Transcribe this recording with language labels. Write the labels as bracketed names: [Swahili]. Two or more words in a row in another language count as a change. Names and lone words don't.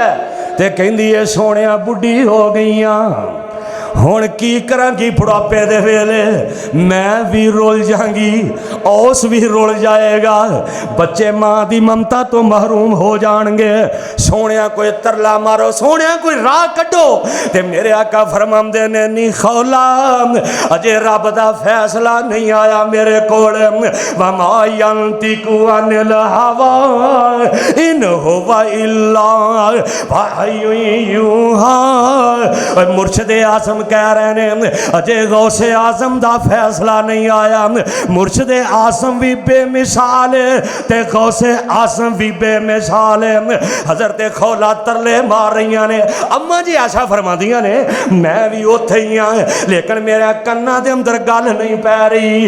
[Punjabi] تے کہندی ہے سونیا بڈھی ہو گئیاں، ہن کی کرانگی بڑھاپے دے ویلے، میں بھی رل جانگی اوس بھی رل جائیگا، بچے ماں دی ممتا توں محروم ہو جائینگے. سونیا کوئی ترلا مارو، سونیا کوئی راہ کڈھو. تے میرے آقا فرماندے نے نی خولہ اجے رب دا فیصلہ نہیں آیا میرے کول. [Arabic] وما ينطق عن الهوى إن هو إلا وحي يوحى. [Punjabi] مرشد اعظم کہہ رہے نے اجے غوث اعظم دا فیصلہ نہیں آیا. مرشد اعظم بھی بےمثال ہے تے غوث اعظم بھی بےمثال ہے. حضرت خولہ ترلے مار رہی نے، اماں جی ایسا فرمادیاں نے میں بھی اوتھے ہی ہاں، لیکن میرے کناں دے اندر گل نہیں پے رہی.